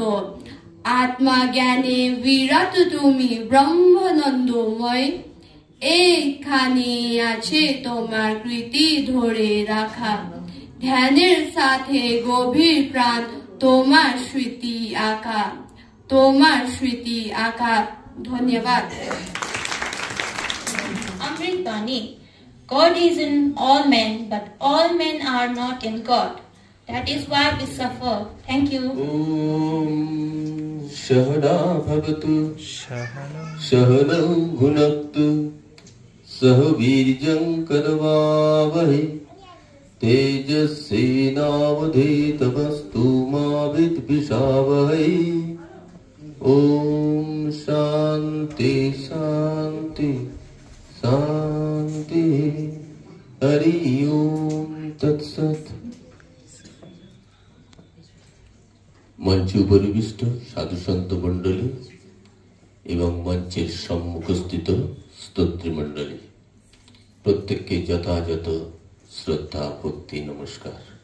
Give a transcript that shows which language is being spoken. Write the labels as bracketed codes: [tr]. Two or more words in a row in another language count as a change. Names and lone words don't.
[bn] আত্মা জ্ঞানে বিরাট তুমি ব্রহ্মানন্দময়, এইখানে আছে তোমার কৃতি ধরে রাখা। ধ্যানের সাথে গভীর প্রাণ তোমার স্মৃতি আঁকা, তোমার স্মৃতি আঁকা। ধন্যবাদ। Amritbani. [en] God is in all men, but all men are not in God. That is why we suffer. Thank you. [sa] सहना भवतु सहना भुनक्तु सहवीर्यं करवावहै तेजस्विनावधीतमस्तु मा विद्विषावहै. ॐ शान्ति शान्ति शान्ति हरि ॐ तत् सत्. [bn] মঞ্চে পরিবিষ্ট সাধু সন্ত মণ্ডলী এবং মঞ্চের সম্মুখস্থিত স্তোত্রী মণ্ডলী, প্রত্যেককে যথাযথ শ্রদ্ধা ভক্তি নমস্কার।